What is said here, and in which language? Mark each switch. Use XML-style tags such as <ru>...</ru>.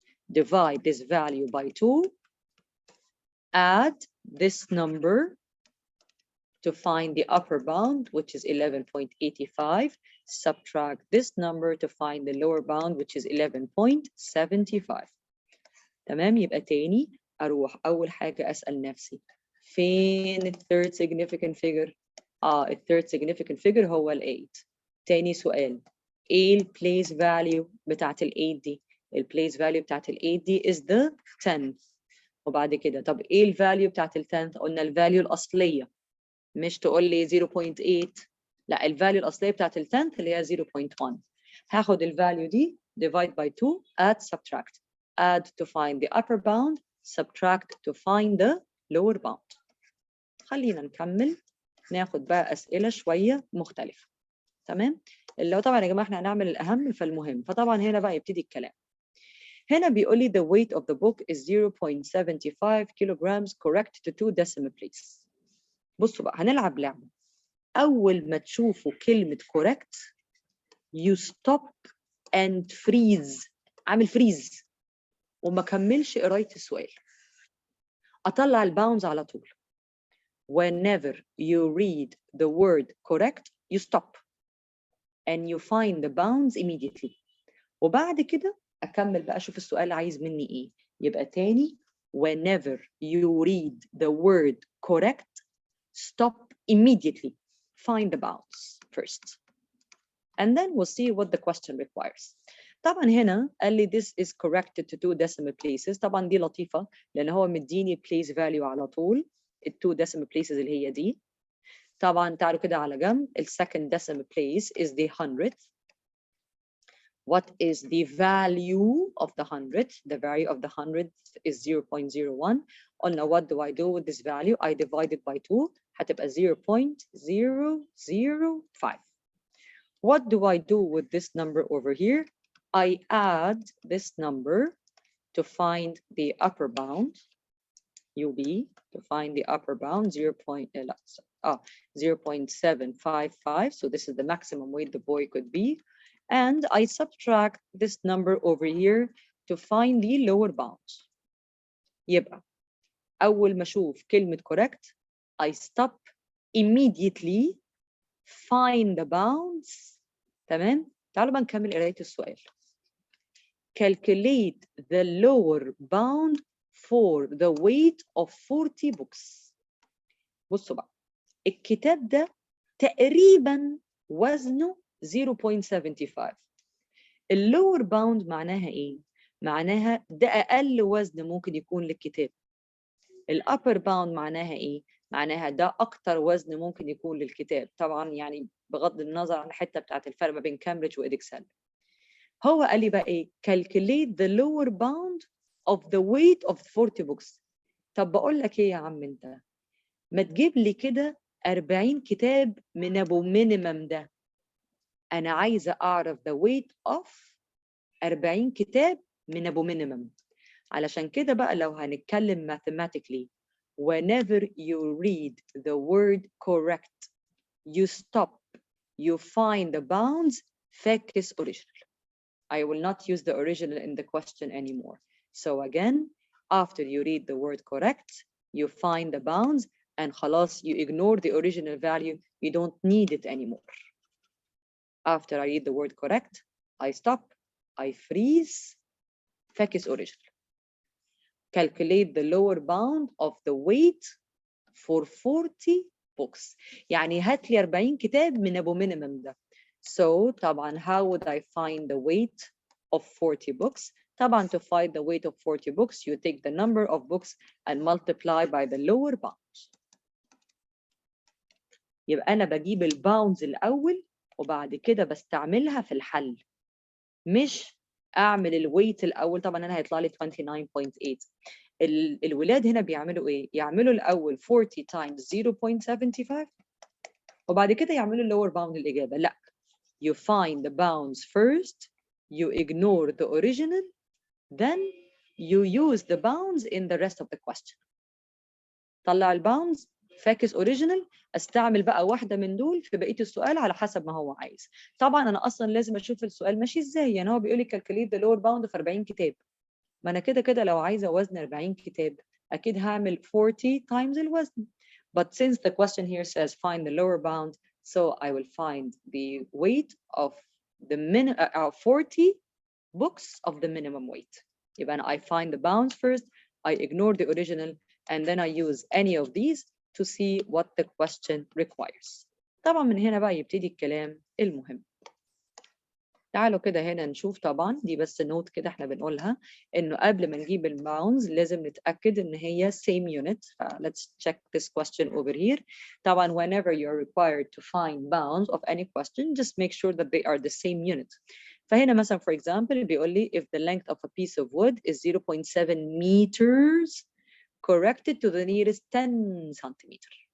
<en>Divide this value by 2. Add this number to find the upper bound, which is 11.85. Subtract this number to find the lower bound, which is 11.75.</en> <ar>تمام. يبقى تاني أروح أول حاجة أسأل نفسي فين ال third significant figure؟ ال third significant figure هو ال 8. تاني سؤال، إيه ال place value بتاعت ال 8 دي؟ ال place value بتاعت ال 8 دي</ar> <en>is the 10th.</en> <ar>وبعد كده طب إيه ال value بتاعت ال 10th؟ قلنا ال value الأصلية، مش تقول لي 0.8. لا، ال value الأصلية بتاعت ال 10th اللي هي 0.1. هاخد ال value دي</ar> <en>divide by 2, add, subtract. Add to find the upper bound, subtract to find the lower bound.</en> <ar>خلينا نكمل ناخد بقى أسئلة شوية مختلفة. تمام؟ اللي هو طبعا يا جماعة احنا هنعمل الأهم فالمهم، فطبعا هنا بقى يبتدي الكلام. هنا بيقول لي</ar> <en>the weight of the book is 0.75 kilograms correct to 2 decimal places.</en> <ar>بصوا بقى هنلعب لعبة. أول ما تشوفوا كلمة</ar> <en>correct you stop and freeze.</en> <ar>عامل freeze وما كملش قراية السؤال. أطلع الباوندز على طول.</ar> <en>Whenever you read the word correct you stop and you find the bounds immediately.</en> <ar>وبعد كده أكمل بقى أشوف السؤال عايز مني إيه. يبقى تاني</ar> <en>whenever you read the word correct stop immediately. Find the bounds first. And then we'll see what the question requires.</en> <ar>طبعا هنا قال لي</ar> <en>this is corrected to 2 decimal places.</en> <ar>طبعا دي لطيفة لأن هو مديني place value على طول ال 2 decimal places اللي هي دي. طبعا تعالوا كده على جنب ال</ar> <en>second decimal place is the 100th. What is the value of the 100th? The value of the 100th is 0.01.</en> <ar>قلنا</ar> <en>what do I do with this value? I divide it by 2.</en> <ar>هتبقى 0.005.</ar> <en>What do I do with this number over here? I add this number to find the upper bound, UB, to find the upper bound, 0.755. So this is the maximum weight the boy could be. And I subtract this number over here to find the lower bound.</en> <ar>يبقى أول ما أشوف كلمة</ar> <en>correct, I stop immediately, find the bounds.</en> <ar>تمام؟ تعالوا بقى نكمل قراية السؤال.</ar> <en>Calculate the lower bound for the weight of 40 books.</en> <ar>بصوا بقى الكتاب ده تقريبا وزنه 0.75. اللور باوند معناها ايه؟ معناها ده اقل وزن ممكن يكون للكتاب. الابر باوند معناها ايه؟ معناها ده اكتر وزن ممكن يكون للكتاب، طبعا يعني بغض النظر عن الحته بتاعت الفرق ما بين كامبريدج وإدكسل. هو قال لي بقى ايه؟</ar> <en>calculate the lower bound of the weight of 40 books.</en> <ar>طب بقول لك ايه يا عم انت، ما تجيب لي كده 40 كتاب من ابو مينيمم ده. انا عايزه اعرف</ar> <en>the weight of 40</en> <ar>كتاب من ابو مينيمم. علشان كده بقى لو هنتكلم</ar> <en>mathematically, whenever you read the word correct, you stop, you find the bounds, focus original. I will not use the original in the question anymore. So again, after you read the word correct, you find the bounds, and خلاص you ignore the original value, you don't need it anymore. After I read the word correct, I stop, I freeze, focus original. Calculate the lower bound of the weight for 40 books.</en> <ar>يعني هات لي 40 كتاب من ابو minimum ده.</ar> <en>So طبعا how would I find the weight of 40 books? طبعا to find the weight of 40 books, you take the number of books and multiply by the lower bound.</en> <ar>يبقى أنا بجيب الباوندز الأول وبعد كده بستعملها في الحل، مش أعمل الويت الأول. طبعا أنا هيطلع لي 29.8. الولاد هنا بيعملوا إيه؟ يعملوا الأول 40 times 0.75 وبعد كده يعملوا اللور باوند الإجابة.</ar> <en>لا، you find the bounds first, you ignore the original, then you use the bounds in the rest of the question.</en> <ar>طلع الباوندز، فاكس اوريجينال، استعمل بقى واحده من دول في بقيه السؤال على حسب ما هو عايز. طبعا انا اصلا لازم اشوف السؤال ماشي ازاي. يعني هو بيقول لي كالكوليت ذا لور باوند في 40 كتاب، ما انا كده كده لو عايزه وزن 40 كتاب اكيد هعمل 40 times الوزن.</ar> <en>But since the question here says find the lower bound, so I will find the weight of the 40 books of the minimum weight.</en> <ar>يبقى أنا</ar> <en>I find the bounds first, I ignore the original, and then I use any of these to see what the question requires.</en> <ar>طبعا من هنا بقى يبتدي الكلام المهم. تعالوا كده هنا نشوف. طبعا دي بس نوت كده احنا بنقولها انه قبل ما نجيب الباوندز لازم نتاكد ان هي same unit.</ar> <en>Let's check this question over here. طبعا whenever you're required to find bounds of any question, just make sure that they are the same unit.</en> <ar>فهنا مثلا</ar> <en>for example</en> <ar>بيقول لي</ar> <en>if the length of a piece of wood is 0.7 meters corrected to the nearest 10 centimeter.</en>